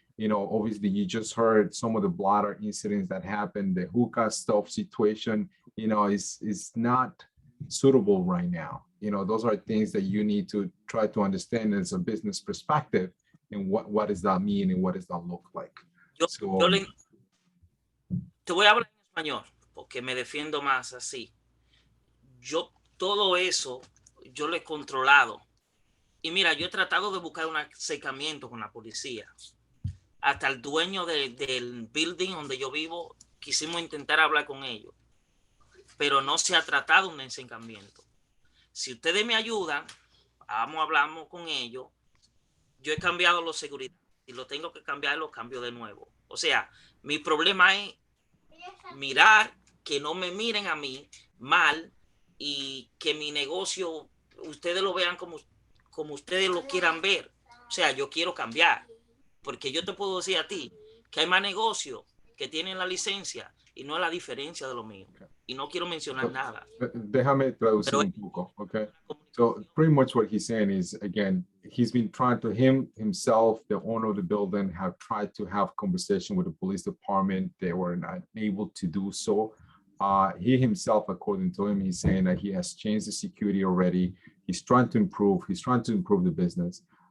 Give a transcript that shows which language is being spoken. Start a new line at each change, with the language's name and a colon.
English: Obviously you just heard some of the blotter incidents that happened. The hookah stuff situation, is not suitable right now. Those are things that you need to try to understand as a business perspective, and what does that mean and what does that look like.
Spanish: Te voy a hablar en español porque me defiendo más así. Yo todo eso yo lo he controlado. Y mira, yo he tratado de buscar un acercamiento con la policía. Hasta el dueño del building donde yo vivo, quisimos intentar hablar con ellos, pero no se ha tratado un acercamiento. Si ustedes me ayudan, hablamos con ellos. Yo he cambiado los seguridad. Si lo tengo que cambiar, lo cambio de nuevo. O sea, mi problema es mirar, que no me miren a mí mal, y que mi negocio, ustedes lo vean como ustedes lo quieran ver. O sea, yo quiero cambiar. Porque yo te puedo decir a ti que hay más negocios que tienen la licencia y no es la diferencia de lo mío. Y no quiero mencionar nada. Déjame traducir un poco, okay?
English: So pretty much what he's saying is, again, he's been trying to, himself, the owner of the building, have tried to have conversation with the police department. They were not able to do so. He himself, according to him, he's saying that he has changed the security already. He's trying to improve the business.